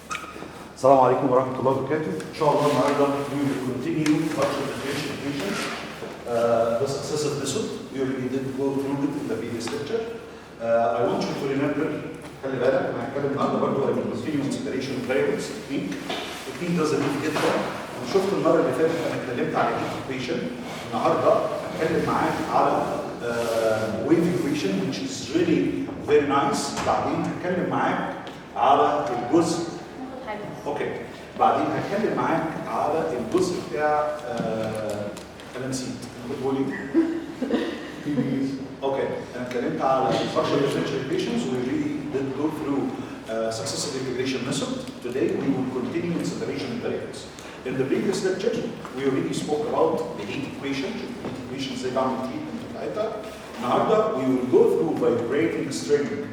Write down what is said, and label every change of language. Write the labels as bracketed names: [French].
[Arabic] السلام عليكم ورحمة الله وبركاته. إن شاء الله النهارده [English] we will continue partial differential equations. The successive method we already did go through it in the previous lecture. I want you to remember [Arabic] خلي بالك أنا هتكلم النهارده برضه عن [English] continuous separation variables technique. [Arabic] التكنيك ده ظريف جدا. وشفت المرة اللي فاتت أنا اتكلمت على equation. النهارده هتكلم معاك على [English] wave equation which is really very nice. [Arabic] بعدين هتكلم معاك على الجزء اوكي بعدين هتكلم معاك على الجزء بتاع انا نسيت بتقول ايه؟ اوكي انا اتكلمت على [English] partial differential equations. We really did go through successive integration method. Today we will continue in separation variables. In the previous lecture we already spoke about the heat equation. Heat equation [Arabic] ازاي بعمل [English] treatment [Arabic] بتاعتها. النهارده [English] we will go through vibrating string.